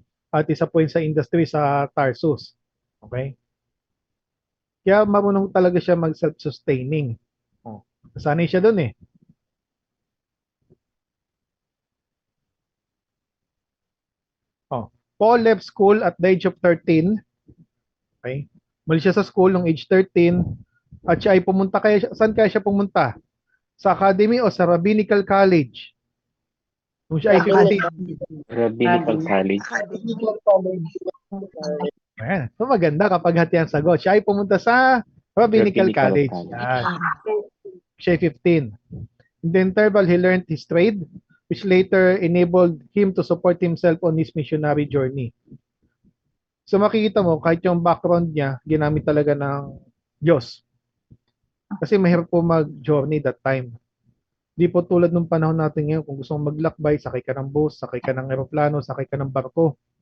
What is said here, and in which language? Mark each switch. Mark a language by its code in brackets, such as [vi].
[tl] At isa po yun sa industry sa Tarsus. Okay? Kaya marunong talaga siya mag-self-sustaining. Oh. Nasanay siya dun eh. Oh. [en] Paul left school at the age of 13. Okay? [tl] Muli siya sa school nung age 13 at siya ay pumunta saan kaya siya pumunta? Sa academy o sa rabbinical college? Nung siya ay 15. [en] Rabbinical College. [tl] Ayan. So maganda kapag hati ang sagot. Siya ay pumunta sa rabbinical college. Yan. Siya ay 15. [en] In the interval, he learned his trade, which later enabled him to support himself on his missionary journey. [tl] So makikita mo, kahit yung background niya, ginamit talaga ng Diyos. Kasi mahirap po mag-journey [en] that time. [tl] Di po tulad nung panahon natin ngayon, kung gusto mong maglakbay, sakay ka ng bus, sakay ka ng eroplano, sakay ka ng barko.